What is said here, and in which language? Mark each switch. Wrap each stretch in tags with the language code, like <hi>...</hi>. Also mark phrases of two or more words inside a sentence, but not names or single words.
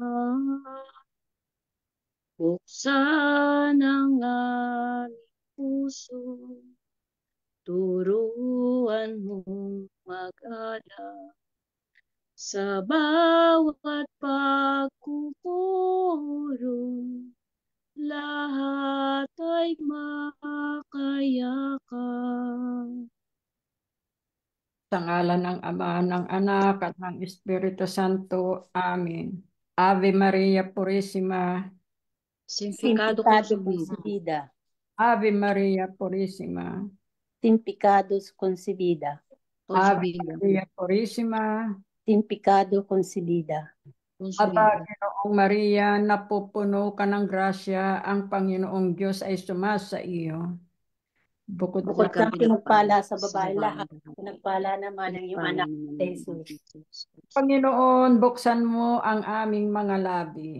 <tl>Buksan ang aming puso, turuan mong mag-alab sa bawat pagkukulong, lahat ay makayakap. Sa ngalan ng Ama, ng Anak, at ng Espiritu Santo.</tl> <la>Amen.</la> <es>Ave Maria Purísima. Sin pecado concebida. Ave Maria Purísima. Sin pecados concebida. Ave Maria Purísima. Sin pecado concebida.</es> <tl>Aba, Ginoong Maria, napupuno ka ng grasya, ang Panginoong Diyos ay sumasa iyo. Bukod kang pinagpala sa babae lahat, pinagpala naman ang iyong anak, Jesus. Panginoon, buksan mo ang aming mga labi.</tl>